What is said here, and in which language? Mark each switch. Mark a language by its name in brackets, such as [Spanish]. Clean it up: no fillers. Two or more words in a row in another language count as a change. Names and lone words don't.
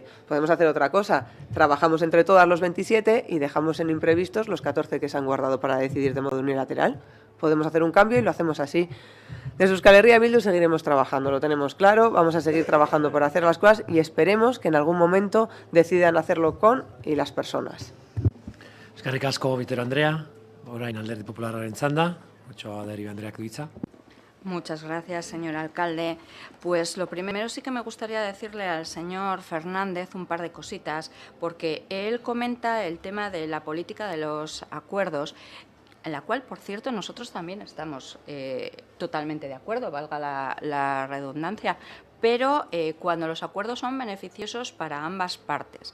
[Spanish] Podemos hacer otra cosa. Trabajamos entre todas los 27 y dejamos en imprevistos los 14 que se han guardado para decidir de modo unilateral. Podemos hacer un cambio y lo hacemos así. Desde Euskal Herria Bildu seguiremos trabajando, lo tenemos claro, vamos a seguir trabajando por hacer las cosas y esperemos que en algún momento decidan hacerlo con y las personas. [Basque] Eskerrik asko, Bitero Andrea, orain Alderdi Popularraren txanda, Otxoa Deriba Andreak du hitza. [Spanish] Muchas gracias, señor alcalde. Pues lo primero sí que me gustaría decirle al señor Fernández un par de cositas, porque él comenta el tema de la política de los acuerdos, en la cual, por cierto, nosotros también estamos totalmente de acuerdo, valga la redundancia, pero cuando los acuerdos son beneficiosos para ambas partes.